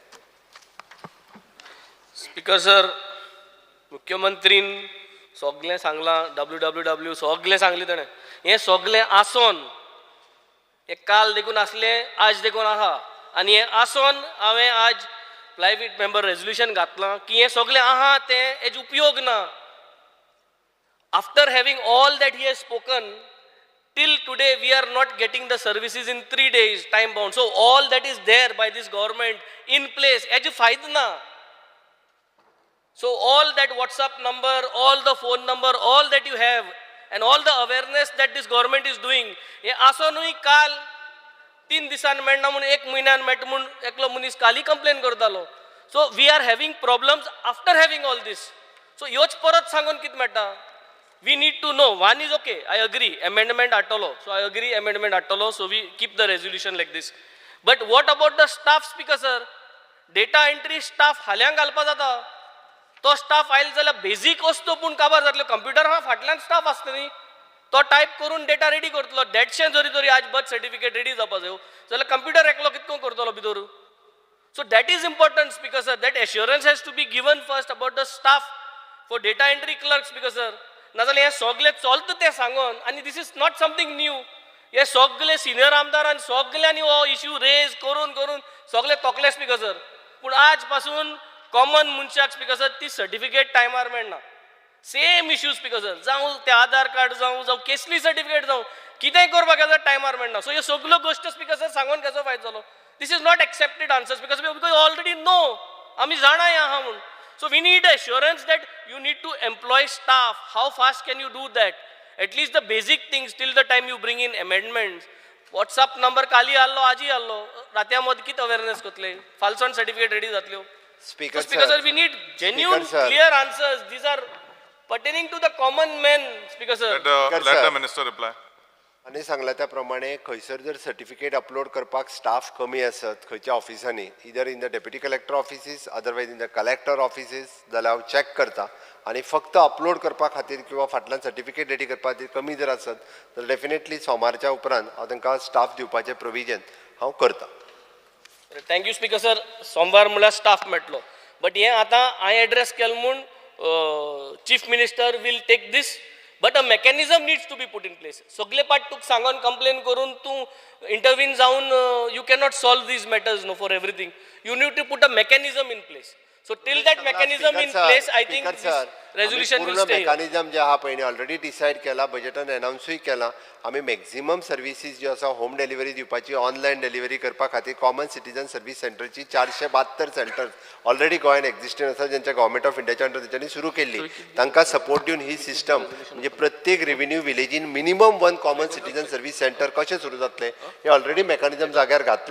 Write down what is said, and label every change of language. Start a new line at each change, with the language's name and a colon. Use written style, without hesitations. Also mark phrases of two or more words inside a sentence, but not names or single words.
English: speaker sir,
Konkani: मुख्यमंत्रीन सगळें सांगलां, WWW सगळें सांगलें ताणें. हें सगळें आसोन हें काल देखून आसलें, आज देखून आहा, आनी हें आसोन हांवें आज
English: private member resolution
Konkani: घातलां की हें सगळें आहा तें हेजो उपयोग ना.
English: after having all that he has spoken, till today we are not getting the services in 3 days time bound. So all that is there by this government in place,
Konkani: हेजो फायदो ना.
English: So all that WhatsApp number, all the phone number, all that you have and all the awareness that this government is doing,
Konkani: हे आसोनूय काल 3 दिसान मेळना म्हणून 1 म्हयन्यान मेळटा म्हणून एकलो मनीस काली कंप्लेन करतालो.
English: so we are having problems after having all this.
Konkani: सो ह्योच परत सांगून कितें मेळटा?
English: We need to know. One is okay, I agree, amendment hattolo. So I agree, amendment hattolo. So we keep the resolution like this. But what about the staff, speaker sir? Data entry staff
Konkani: हाल्यांक घालपा जाता. तो स्टाफ आयलो जाल्यार बेजीक वस्तू पूण काबार जातलो. कंप्युटर हा फाटल्यान स्टाफ आसता न्ही, तो टायप करून डेटा रेडी करतलो. देडशें जरी आज
English: birth certificate
Konkani: रेडी जावपा जायो जाल्यार कंप्युटर एकलो कितको करतलो भितर.
English: So that is important, speaker sir. That assurance has to be given first about the staff for data entry clerks, speaker sir.
Konkani: नाजाल्यार हे सगळे चलता तें सांगून, आनी
English: this is not something new.
Konkani: हे सगळे सिनियर आमदारान सगळ्यांनी हो
English: issue raise
Konkani: करून करून सगळे तोकले
English: speaker sir.
Konkani: पूण आज पासून कॉमन मनशाक
English: speaker sir
Konkani: ती सर्टिफिकेट टायमार मेळना.
English: same issue speaker sir,
Konkani: जावं ते आधार कार्ड जावं केसली सर्टिफिकेट जावं कितेंय करपाक गेल्यार टायमार मेळना. सो ह्यो सगळ्यो गोश्टी
English: speaker sir
Konkani: सांगून कसो फायदो जालो?
English: this is not accepted answer speaker sir, because already no,
Konkani: आमी जाणाय आहा म्हणून.
English: So we need assurance that you need to employ staff. How fast can you do that? At least the basic things till the time you bring in amendments. WhatsApp number
Konkani: काली आल्लो, आजी आल्लो, रात्या मद कित awareness करतले?
English: False certificate ready
Konkani: जातल्यो.
English: Speaker sir, we need genuine, clear answers. These are pertaining to the common men, speaker sir. Let the minister reply.
Konkani: आनी सांगला त्या प्रमाणे खंयसर जर
English: certificate upload
Konkani: करपाक स्टाफ कमी आसत खंयच्या ऑफिसांनी, इधर
English: in the deputy collector offices, otherwise in the collector offices,
Konkani: जाल्यार हांव चॅक करता. आनी फक्त अपलोड करपा खातीर किंवा फाटल्यान सर्टिफिकेट रेडी करपा खातीर कमी जर आसत जाल्यार डेफिनेटली सोमारच्या उपरांत हांव तांकां स्टाफ दिवपाचें प्रोविजन हांव करता.
English: thank you speaker sir.
Konkani: सोमवार म्हळ्यार स्टाफ मेळटलो. बट हें आतां हांवें एड्रेस केलें म्हूण
English: chief minister will take this. But a mechanism needs to be put in place.
Konkani: सगळे पाट तुका सांगून कंप्लेन करून तूं इंटरव्हीन जावन
English: you cannot solve these matters no for everything. You need to put a mechanism in place. So till that mechanism in place, I think this resolution will stay.
Konkani: मेकॅनिझम जे आहा पळय ऑलरेडी डिसायड केला, बजेटान अनाउन्सूय केला. आमी मॅक्झिमम सर्विसीस ज्यो आसा
English: home delivery
Konkani: दिवपाची,
English: online delivery
Konkani: करपा खातीर
English: common citizen service
Konkani: सेंटरची 472 सेंटर्स ऑलरेडी गोंयान एक्झिस्टिंग आसा, जेंच्या गव्हर्मेंट ऑफ इंडियाच्या अंडर तेंच्यांनी सुरू केल्ली. तांकां सपोर्ट दिवन ही सिस्टम म्हणजे प्रत्येक रेव्हेन्यू विलेजीन मिनिमम 1
English: common citizen service center
Konkani: कशें सुरू जातलें हे
English: already mechanism
Konkani: जाग्यार घातला.